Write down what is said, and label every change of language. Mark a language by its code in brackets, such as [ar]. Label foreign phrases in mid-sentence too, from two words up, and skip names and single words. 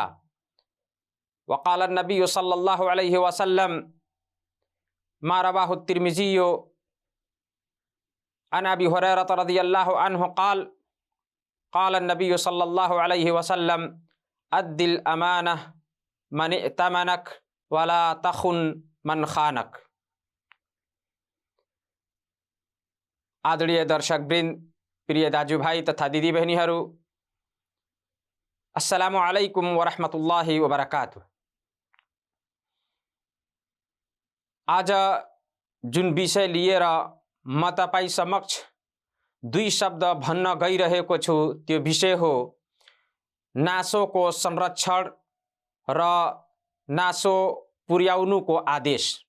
[ar] وقال النبي صلى الله عليه وسلم ما رواه الترمذي عن أبي هريرة رضي الله عنه قال قال النبي صلى الله عليه وسلم أد الأمانة من ائتمنك ولا تخن من خانك. [ne] आदरणीय दर्शकवृन्द, प्रिय दाजुभाइ तथा दिदी बहिनीहरू, [ar] السلام عليكم ورحمة الله وبركاته. [ne] आज जुन विषय लिएर म तपाईँ समक्ष दुई शब्द भन्न गइरहेको छु त्यो विषय हो नासोको संरक्षण र नासो पुर्याउनुको आदेश।